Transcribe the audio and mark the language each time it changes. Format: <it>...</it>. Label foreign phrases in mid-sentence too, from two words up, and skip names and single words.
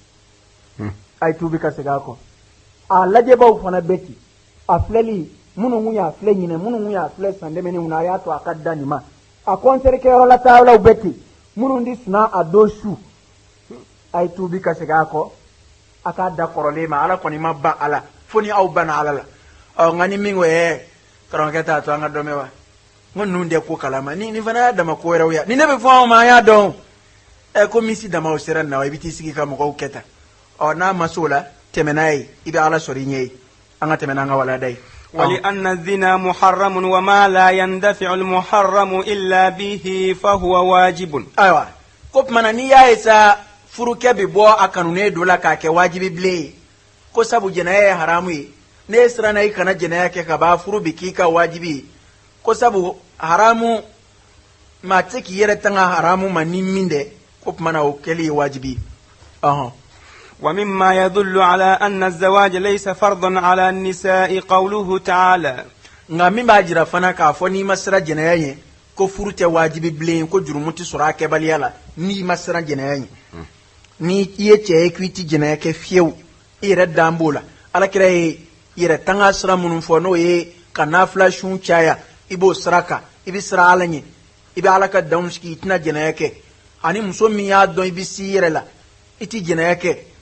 <bm>ɲi a ye tuubi ka segin a kɔ a lajɛbaw fana bɛ ten a filɛli minnu kun y'a filɛ ɲinɛ minnu kun y'a filɛ san dɛmɛnenw na a y'a to a ka da nin ma a concert kɛyɔrɔ la taayɔrɔlaw bɛ ten minnu di suna a don su a ye tuubi ka segin a kɔ a k'a da kɔrɔlen ma ala kɔni ma ban a la fo ni aw banna ala la nka ni min ko karamɔgɔkɛ t'a to an ka dɔn mɛn wa n ko ninnu tɛ ko kalama ni fana y'a dama ko wɛrɛw ya ni ne bɛ fɔ anw ma an y'a dɔn ko misi dama o sera nin na wa i bɛ t'i sigi ka mɔgɔw kɛ tan n'a ma s'o la tɛmɛ n'a ye i bɛ ala sɔrɔ i ɲɛ ye an ka tɛmɛ n'an ka walanda ye.</bm> <ar>ولأن الزنا محرم وما لا يندفع المحرم إلا به فهو واجب.</ar> <bm>أيوة ko tuma na n'i y'a ye sa furukɛ bɛ bɔ a kanunen dɔ la k'a kɛ wajibi bilen ye ko sabu jɛnɛya ye haramu ye ne siranna i kana jɛnɛya kɛ ka ban furu bɛ k'i ka wajibi ye ko sabu haramu maa tɛ k'i yɛrɛ tanga haramu ma ni min dɛ ko tuma na o kɛli ye wajibi ye.</bm> <ar>ومما يدل على أن الزواج ليس فرضا على النساء قوله تعالى.</ar> <bm>nga min b'a jira fana k'a fɔ n'i ma sira jɛnɛya ye ko furu tɛ wajibi bilen ko jurumu tɛ sɔrɔ a kɛbaliya la n'i ma sira jɛnɛya ye ni i ye cɛ ye k'i ti jɛnɛya kɛ fiyewu i yɛrɛ dan b'o la alakira ye yɛrɛ tanga sira minnu fɔ n'o ye ka nafila sun caya i b'o sira kan i bɛ sira ala ɲɛ i bɛ ala ka danw sigi i tɛna jɛnɛya kɛ ani muso min y'a dɔn i bɛ si i yɛrɛ la i ti jɛnɛya kɛ</bm>